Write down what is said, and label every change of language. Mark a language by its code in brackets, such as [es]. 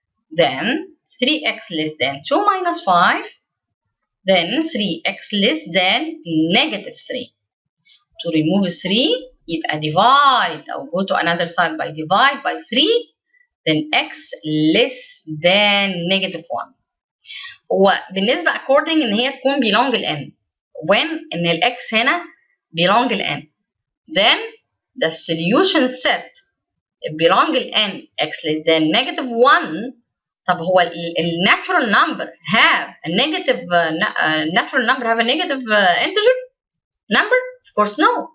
[en] Then 3x less than 2 minus 5. Then 3x less than negative 3. To remove 3 يبقى divide أو go to another side by divide by 3. Then x less than negative 1. [ar] هو بالنسبة according إن هي تكون belong ل n. [en] when إن ال x هنا belong ل n. Then the solution set belong ل n x less than negative 1. طب هو ال natural number have a negative natural number have a negative integer number? Of course no.